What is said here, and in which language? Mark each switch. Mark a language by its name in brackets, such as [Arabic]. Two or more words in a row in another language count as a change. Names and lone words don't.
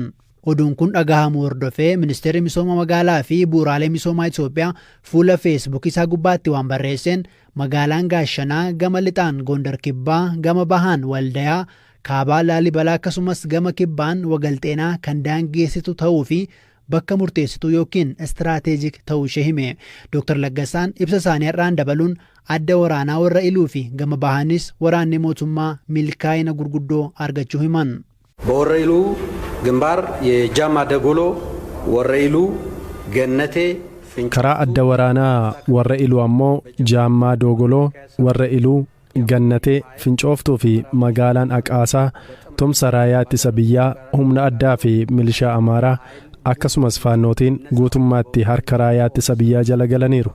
[Oromo] Oduun kun dhagahamuu hordofee ministeerri misooma magaalaa fi bu'uuraalee misoomaa Itoophiyaa fuula feesbuukii isaa gubbaatti waan barreesseen magaalaan Gaashanaa gama lixaan Gondar Kibbaa, gama bahaan Waldayaa, kaabaa Laallibalaa akkasumas gama kibbaan Wagalxeenaa kan daangeessitu ta'uu fi bakka murteessituu yookiin istiraatejik ta'uu ishee hime. Dr. Laggasaan ibsa isaanii har'aan dabaluun adda waraanaa warra iluu fi gama bahanis waraanni mootummaa milkaa'ina gurguddoo argachuu himan. [Amharic] በወረ ኢሉ ግንባር የጃማ ደጎሎ ወረ ኢሉ ገነቴ [Oromo] karaa adda waraanaa warra iluu ammoo Jaammaa Dogoloo, warra iluu Gannatee, Fincooftuu fi magaalaan Aqaasaa tumsa raayyaa ittisa biyyaa humna addaa fi milishaa Amaaraa akkasumas faannootiin guutummaatti harka raayyaa ittisa biyyaa jala galaniiru.